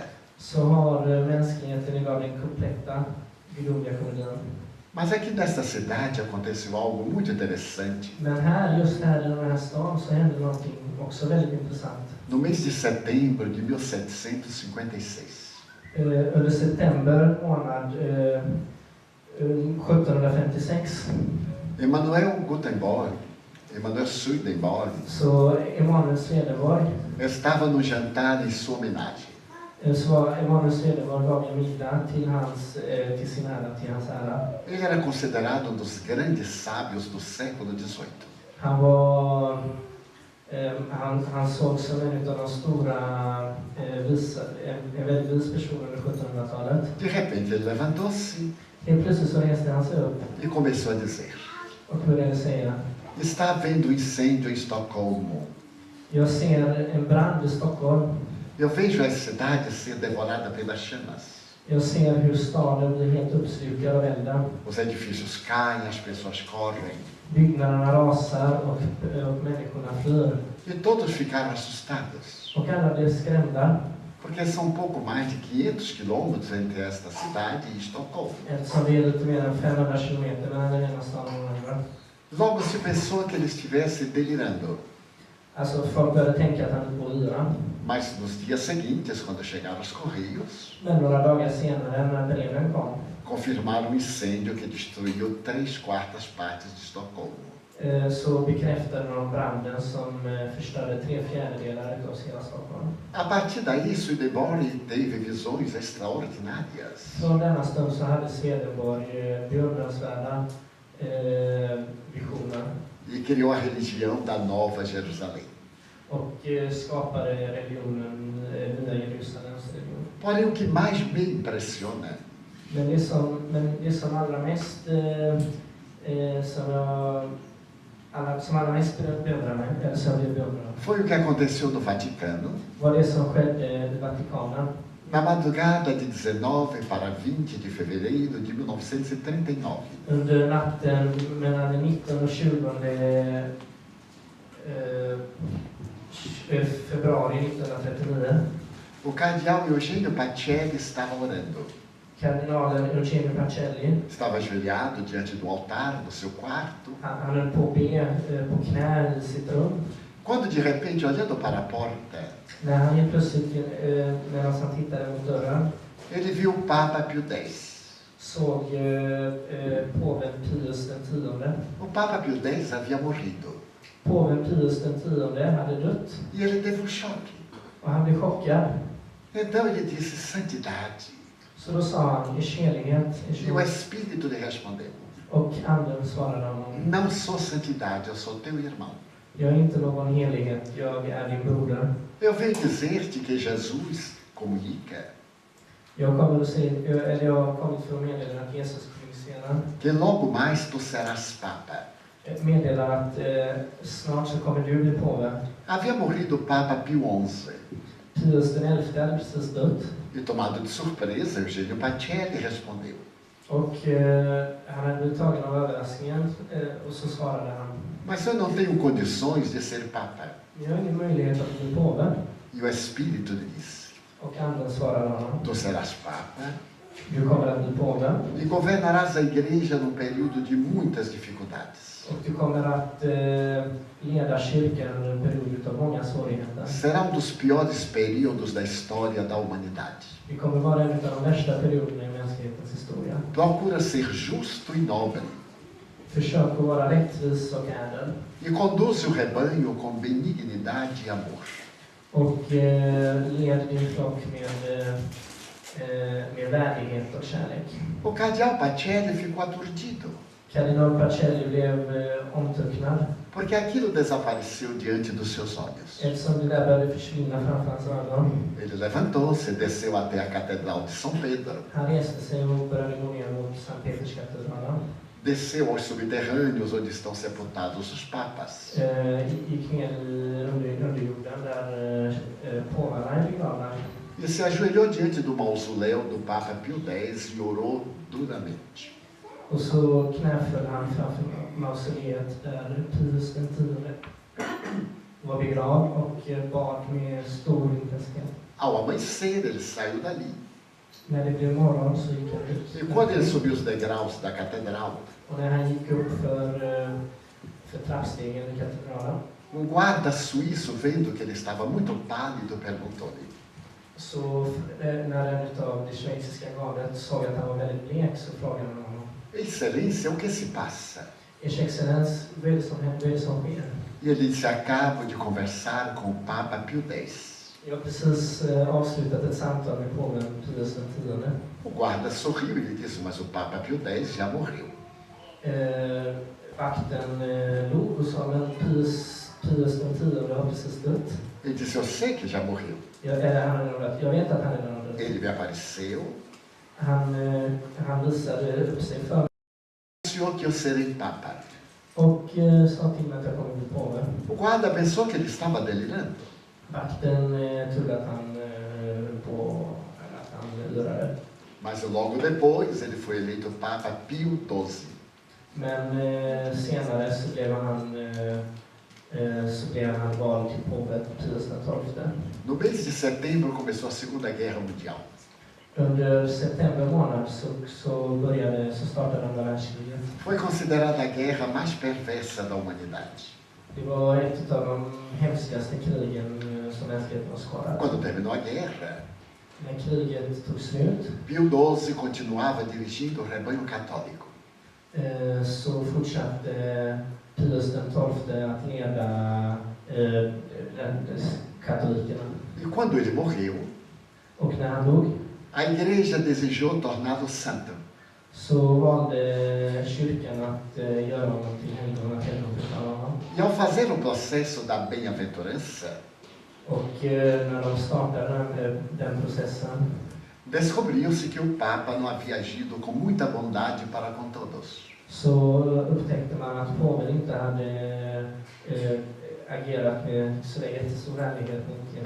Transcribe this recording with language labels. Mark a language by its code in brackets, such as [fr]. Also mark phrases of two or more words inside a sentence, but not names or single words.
[sv] så har mänskligheten idag den kompletta gudomliga komedin. [pt] Mas aqui nesta cidade aconteceu algo muito interessante. [sv] Men just här i den här stan så hände någonting också väldigt intressant. [pt] No mês de setembro de 1756, [sv] Under september månad 1756 [pt] Emanuel Swedenborg, [sv] så Emanuel Swedenborg [pt] estava no jantar em sua homenagem. [sv] så Emanuel Swedenborg gav en middag till sin ära. [pt] Ele era considerado dos grandes sábios do século XVIII. [sv] Han såg som en av de stora en väldigt vis person under 1700-talet. [pt] De repente ele levantou-se [sv] Helt plötsligt så reste han sig upp [pt] e começou a dizer: [sv] och började säga: [pt] está havendo incêndio em Estocolmo. [sv] Jag ser en brand i Stockholm. [pt] Eu vejo a cidade ser devorada pelas chamas. [sv] Jag ser hur staden blir helt uppslukad av elden. [pt] Os edifícios caem, as pessoas correm. [sv] Byggnaderna rasar och människorna flyr. [pt] E todos ficaram assustados, [sv] Och alla blev skrämda. [pt] porque são pouco mais de 500 quilômetros entre esta cidade e Estocolmo. [sv] Eftersom det är lite mer än 500 kilometer mellan den ena staden och den andra. [pt] Logo se pensou que ele estivesse delirando. [sv] Alltså folk började tänka att han höll på att yra. [pt] Mas nos dias seguintes, quando chegaram os correios, [sv] Men några dagar senare när breven kom [pt] confirmaram o incêndio que destruiu 3/4 partes de Estocolmo. [sv] så bekräftade de branden som förstörde 3/4 av hela Stockholm. [pt] A partir daí, Swedenborg teve visões extraordinárias. [sv] Från denna stund så hade Swedenborg beundransvärda visioner. [pt] E criou a religião da Nova Jerusalém. [sv] Och skapade religionen, Nya Jerusalems religion. [pt] Porém, o que mais me impressiona [sv] Men det som allra mest som allra mest beundrar mig, eller som jag beundrar, [pt] foi o que aconteceu no Vaticano, [sv] var det som skedde i Vatikanen. [pt] na madrugada de 19 para 20 de fevereiro de 1939. [sv] Under natten mellan den 19 och 20 februari 1939. [pt] O cardeal Eugenio Pacelli estava orando. [sv] Kardinalen Eugenio Pacelli, [pt] Estava ajoelhado diante do altar do seu quarto, [sv] han höll på att be på knä i sitt rum. [pt] quando de repente, olhando para a porta, [sv] När han helt plötsligt, medan han tittade mot dörren, [pt] ele viu o Papa Pio X. [sv] såg påven Pius X. [pt] O Papa Pio X havia morrido. [sv] Påven Pius X hade dött. [pt] E ele teve um choque. [sv] Och han blev chockad. [pt] Então ele disse: santidade. [sv] Så då sa han, i helighet. [pt] E o Espírito lhe respondeu: [sv] Och anden svarade honom, [pt] não sou santidade, eu sou teu irmão. [sv] jag är inte någon helighet, jag är din broder. [pt] Eu venho dizer-te que Jesus comunica [sv] Jag har kommit för att meddela att Jesus kommunicerar. [pt] que logo mais tu serás Papa. [sv] Meddelar att snart så kommer du bli påve. [pt] Havia morrido o Papa Pio XI. [sv] Pius XI hade precis dött. [pt] E tomado de surpresa, Eugenio Pacelli respondeu: [sv] Och han hade blivit tagen av överraskningen och så svarade han, [pt] mas eu não tenho condições de ser Papa. [sv] jag har ingen möjlighet att bli påve. [pt] E o Espírito lhe disse: [sv] Och anden svarade honom, [pt] tu serás Papa, [sv] Du kommer att bli påve. [pt] E governarás a igreja num período de muitas dificuldades. [sv] Och du kommer att leda kyrkan under en period av många svårigheter. [pt] Será dos piores períodos da história da humanidade. [sv] Det kommer vara en av de värsta perioderna i mänsklighetens historia. [pt] Procura ser justo e nobre. [sv] Försök att vara rättvis och ädel. [pt] E conduze o rebanho com benignidade e amor. [sv] Och led din flock med värdighet och kärlek. [pt] O cardeal Pacelli ficou aturdido, [sv] Kardinal Pacelli blev omtöcknad [pt] porque aquilo desapareceu diante dos seus olhos. [sv] eftersom det där började försvinna framför hans ögon. [pt] Ele levantou-se, desceu até a Catedral de São Pedro, [sv] Han reste sig och började gå ner mot Sankt Peterskatedralen. [pt] desceu aos subterrâneos onde estão sepultados os papas. [sv] Gick ner under underjorden där påvarna är begravda. [pt] E se ajoelhou diante do mausoléu do Papa Pio X e orou duramente. [sv] Och så knäföll han framför mausoleet där Pius X var begravd och bad med stor intensitet. [pt] Ao amanhecer, ele saiu dali. [sv] När det blev morgon så gick han [pt] E [sv] ut. [pt] quando ele subiu os degraus da catedral, [sv] Och när han gick upp för trappstegen i katedralen [pt] guarda suíço, vendo que ele estava muito pálido, perguntou-lhe: [sv] så när en av det schweiziska gardet såg att han var väldigt blek så frågade han honom: [pt] Excelência, o que se passa? [sv] Ers excellens, vad är det som sker? [pt] E ele disse: acabo de conversar com o Papa Pio X. [sv] Jag har precis avslutat ett samtal med påven Pius X. [pt] O guarda sorriu e lhe disse: mas o Papa Pio X já morreu. [sv] Vakten log och sa: men Pius X har precis dött. [pt] Ele disse: eu sei que já morreu. [sv] Jag vet att han är död. [pt] Ele me apareceu, [sv] Han visade upp sig för mig [pt] anunciou que eu serei Papa. [sv] och sa till mig att jag kommer bli påve. [pt] O guarda pensou que ele estava delirando. [sv] Vakten trodde att han lurade. [pt] Mas logo depois ele foi eleito Papa Pio XII. [sv] Men senare så blev han vald till påve Pius XII. [pt] No mês de setembro começou a Segunda Guerra Mundial. [sv] Under september månad så startade andra världskriget. [pt] Foi considerada a guerra mais perversa da humanidade. [sv] Det var ett av de hemskaste krigen som mänskligheten har skadat. [pt] Quando terminou a guerra, [sv] När kriget tog slut [pt] Pio XII continuava dirigindo o rebanho católico. [sv] så fortsatte Pius XII att leda katolikerna. [pt] E quando ele morreu, [sv] Och när han dog [pt] a igreja desejou torná-lo santo. [sv] så valde kyrkan att göra honom till helgon, att helgonförklara honom. [pt] E ao fazer o processo da bem-aventurança, [sv] Och när de startade den processen [pt] descobriu-se que o Papa não havia agido com muita bondade para com todos. [sv] så upptäckte man att påven inte hade agerat med så jättestor vänlighet mot